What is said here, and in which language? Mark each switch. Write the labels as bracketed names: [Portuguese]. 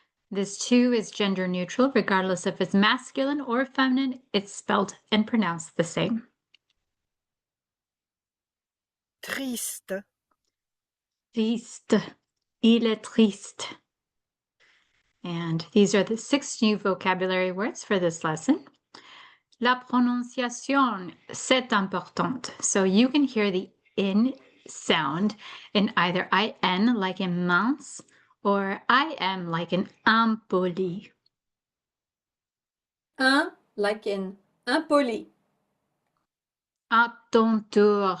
[English] This too is gender neutral, regardless if it's masculine or feminine, it's spelled and pronounced the same. [French] Triste. Triste. Il est triste. [English] And these are the 6 new vocabulary words for this lesson. [French] La prononciation, c'est important. [English] So you can hear the in sound in either IN like in mince or IM like in impoli. Un, like in impoli. [French] À ton tour.